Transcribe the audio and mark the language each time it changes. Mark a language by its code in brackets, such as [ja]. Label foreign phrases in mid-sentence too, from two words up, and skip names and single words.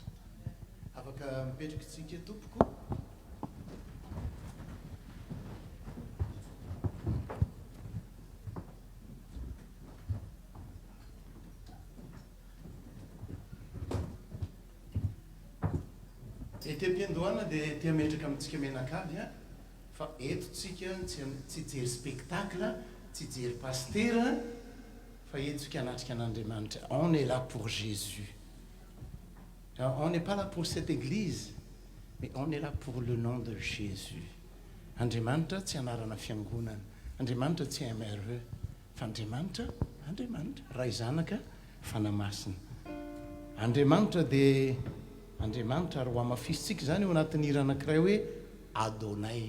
[mg] Afaka mipetraka tsika tompoko. Ety am-piandohana dia ety ametraka amintsika menakavy a fa eto tsika tsy jery spectacle tsy jery pastera fa eto tsika anatrika an'Andriamanitra. [fr] On est là pour Jésus. On n'est pas là pour cette église mais on est là pour le nom de Jésus. [mg] Andriamanitra tsy anarana fiangonana, Andriamanitra tsy MRE fa Andriamanitra ray zanaka fanamasina. Andriamanitra dia Andriamanitra ary ho amafisitsika zany eo anatin'ny hira anankiray hoe Adonai.